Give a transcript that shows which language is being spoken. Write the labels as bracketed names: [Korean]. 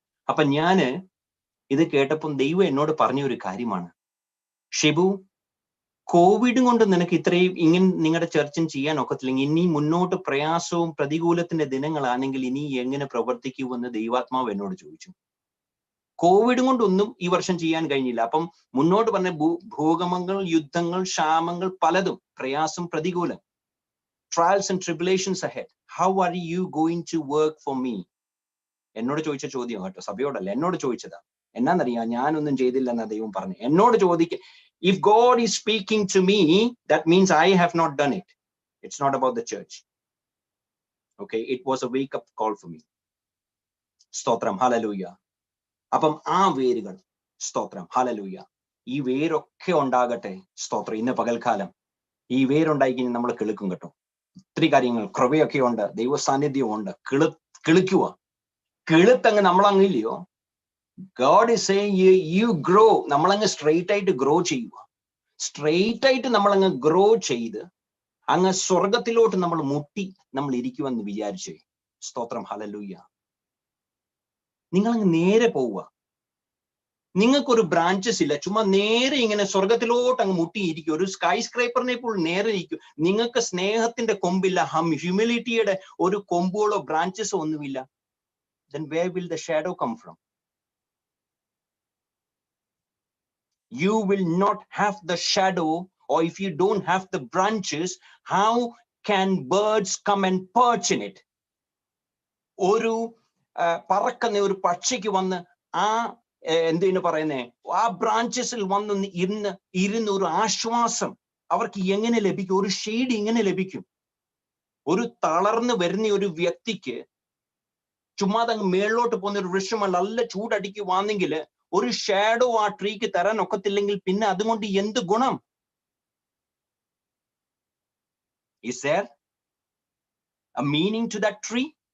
[Malayalam] അപ്പൊ ഞാന് ഇത് കേട്ടപ്പം ദൈവം എന്നോട് പറഞ്ഞ ഒരു കാര്യമാണ്, ഷിബു, കോവിഡ് കൊണ്ട് നിനക്ക് ഇത്രയും ഇങ്ങനെ നിങ്ങളുടെ ചർച്ചും ചെയ്യാൻ ഒക്കത്തില്ലെങ്കിൽ ഇനി മുന്നോട്ട് പ്രയാസവും പ്രതികൂലത്തിന്റെ ദിനങ്ങളാണെങ്കിൽ ഇനി എങ്ങനെ പ്രവർത്തിക്കുമെന്ന് ദൈവാത്മാവ് എന്നോട് ചോദിച്ചു. കോവിഡ് കൊണ്ടൊന്നും ഈ വർഷം ചെയ്യാൻ കഴിഞ്ഞില്ല. അപ്പം മുന്നോട്ട് പറഞ്ഞ ഭൂകമ്പങ്ങൾ, യുദ്ധങ്ങൾ, ക്ഷാമങ്ങൾ, പലതും, പ്രയാസം, പ്രതികൂലം, [English] trials and tribulations ahead. How are you going to work for me? [Malayalam] എന്നോട് ചോദിച്ച ചോദ്യം കേട്ടോ, സഭയോടല്ല, എന്നോട് ചോദിച്ചതാ. എന്നാന്നറിയാം, ഞാനൊന്നും ചെയ്തില്ലെന്നാ ദൈവം പറഞ്ഞു. [English] എന്നോട് if God is speaking to me, that means I have not done it. It's not about the church. Okay, it was a wake up call for me. [Malayalam] സ്തോത്രം. ഹല്ലേലൂയ. അപ്പം ആ വേരുകൾ, സ്തോത്രം, ഹല്ലേലൂയ, ഈ വേരൊക്കെ ഉണ്ടാകട്ടെ. സ്തോത്രം. ഇന്ന് പകൽക്കാലം ഈ വേരുണ്ടായി കഴിഞ്ഞാൽ നമ്മൾ കിളുക്കും കേട്ടോ. ഒത്തിരി കാര്യങ്ങൾ, കൃപയൊക്കെ ഉണ്ട്, ദൈവ സാന്നിധ്യവും ഉണ്ട്. കിളിക്കുക. കിളുത്തങ്ങ് നമ്മളങ്ങില്ലയോ, [English] God is saying you grow. [Malayalam] നമ്മളങ്ങ് സ്ട്രെയിറ്റ് ആയിട്ട് ഗ്രോ ചെയ്യുക. സ്ട്രെയിറ്റ് ആയിട്ട് നമ്മളങ്ങ് ഗ്രോ ചെയ്ത് അങ്ങ് സ്വർഗത്തിലോട്ട് നമ്മൾ മുട്ടി നമ്മൾ ഇരിക്കുമെന്ന് വിചാരിച്ചേ. സ്തോത്രം. ഹല്ലേലൂയ. നിങ്ങളങ്ങ് നേരെ പോവുക. നിങ്ങൾക്കൊരു ബ്രാഞ്ചസ് ഇല്ല, ചുമ്മാ നേരെ ഇങ്ങനെ സ്വർഗത്തിലോട്ട് അങ്ങ് മുട്ടിയിരിക്കും. ഒരു സ്കൈ സ്ക്രൈപ്പറിനെ പോലും നേരെ ഇരിക്കും. നിങ്ങൾക്ക് സ്നേഹത്തിന്റെ കൊമ്പില്ല, ഹ്യൂമിലിറ്റിയുടെ ഒരു കൊമ്പുകളോ ബ്രാഞ്ചസോ ഒന്നുമില്ല. [English] Then where will the shadow come from? You will not have the shadow, or if you don't have the branches, how can birds come and perch in it? [Malayalam] ഒരു പറക്കുന്ന ഒരു പക്ഷിക്ക് വന്ന് ആ എന്തിനു പറയുന്നേ, ആ ബ്രാഞ്ചസിൽ വന്ന് ഇരുന്ന് ഒരു ആശ്വാസം അവർക്ക് എങ്ങനെ ലഭിക്കും? ഒരു ഷെയ്ഡ് എങ്ങനെ ലഭിക്കും? ഒരു തളർന്ന് വരുന്ന ഒരു വ്യക്തിക്ക് ചുമ്മാതങ്ങ് മേളിലോട്ട് പോകുന്ന ഒരു വൃക്ഷമല്ല, നല്ല ചൂടടിക്കുവാണെങ്കിൽ ഒരു ഷാഡോ ആ ട്രീക്ക് തരാൻ ഒക്കത്തില്ലെങ്കിൽ പിന്നെ അതുകൊണ്ട് എന്ത് ഗുണം? [English] Is there a meaning to that tree?